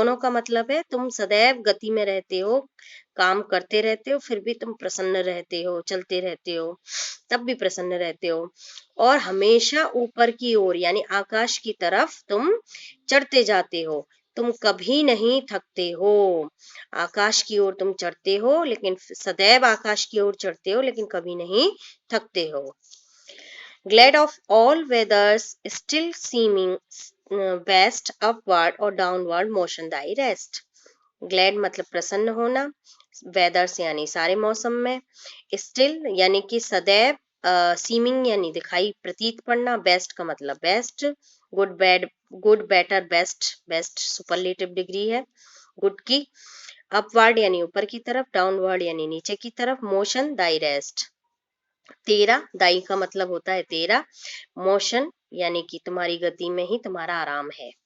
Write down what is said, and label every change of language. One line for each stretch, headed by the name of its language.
Hindi: दोनों का मतलब है तुम सदैव गति में रहते हो, काम करते रहते हो, फिर भी तुम प्रसन्न रहते हो, चलते रहते हो तब भी प्रसन्न रहते हो, और हमेशा ऊपर की ओर यानी आकाश की तरफ तुम चढ़ते जाते हो, तुम कभी नहीं थकते हो। आकाश की ओर तुम चढ़ते हो, लेकिन सदैव आकाश की ओर चढ़ते हो, लेकिन कभी नहीं थकते हो।
English: Glad of all weathers, still seeming best, upward or downward motion thy rest.
Hindi: Glad मतलब प्रसन्न होना, वेदर्स यानी सारे मौसम में, स्टिल यानी कि सदैव, सीमिंग यानी दिखाई प्रतीत पड़ना, बेस्ट का मतलब best, good bad, good better best, best superlative degree है गुड की, अपवर्ड यानी ऊपर की तरफ, डाउनवर्ड यानी नीचे की तरफ, मोशन दाई रेस्ट, तेरा, दाई का मतलब होता है तेरा, मोशन यानी कि तुम्हारी गति में ही तुम्हारा आराम है।